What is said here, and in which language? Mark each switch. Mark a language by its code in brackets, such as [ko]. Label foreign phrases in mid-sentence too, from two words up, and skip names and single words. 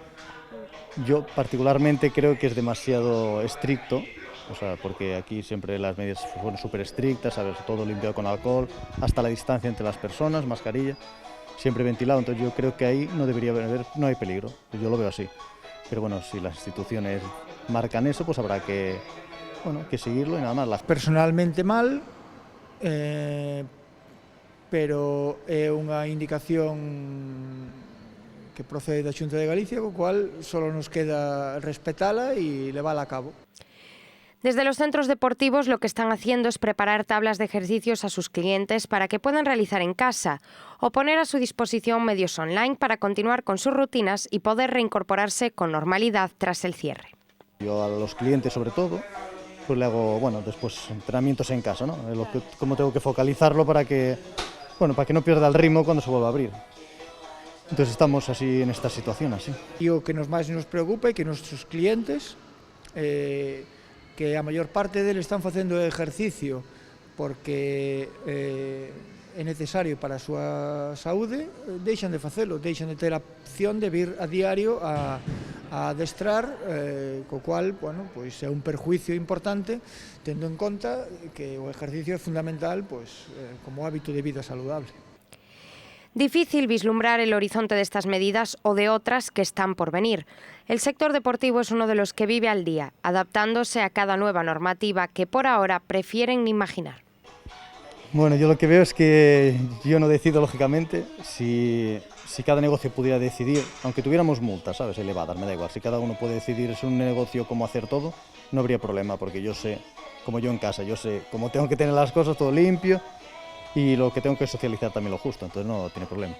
[es] Yo particularmente creo que es demasiado estricto, o sea, porque aquí siempre las medidas fueron súper estrictas, ¿sabes? Todo limpiado con alcohol, hasta la distancia entre las personas, mascarilla, siempre ventilado, entonces yo creo que ahí no debería haber, no hay peligro, yo lo veo así. Pero bueno, si las instituciones marcan eso, pues habrá que, bueno, que seguirlo y nada más. Personalmente mal, [gl] pero é unha indicación que procede da Xunta de Galicia, co cual só nos queda respetala e levala a cabo. [es] Desde los centros deportivos lo que están haciendo es preparar tablas de ejercicios a sus clientes para que puedan realizar en casa o poner a su disposición medios online para continuar con sus rutinas y poder reincorporarse con normalidad tras el cierre. Yo a los clientes sobre todo, pues le hago, bueno, después entrenamientos en casa, ¿no? Cómo tengo que focalizarlo para que no pierda el ritmo cuando se vuelva a abrir. Entonces estamos así en esta situación, así. [gl] E o que máis nos preocupa é que nosos clientes, que a maior parte deles están facendo exercicio porque é necesario para a súa saúde, deixan de facelo, deixan de ter a opción de vir a diario a adestrar, co cual, bueno, pois é un perjuicio importante, tendo en conta que o exercicio é fundamental, pois, como hábito de vida saludable. [es] Difícil vislumbrar el horizonte de estas medidas o de otras que están por venir. El sector deportivo es uno de los que vive al día, adaptándose a cada nueva normativa que por ahora prefieren imaginar. Bueno, yo lo que veo es que yo no decido, lógicamente, si cada negocio pudiera decidir, aunque tuviéramos multas, ¿sabes?, elevadas, me da igual, si cada uno puede decidir, es un negocio cómo hacer todo, no habría problema, porque yo sé, como yo en casa, yo sé cómo tengo que tener las cosas, todo limpio, y lo que tengo que socializar también lo justo, entonces no tiene problema.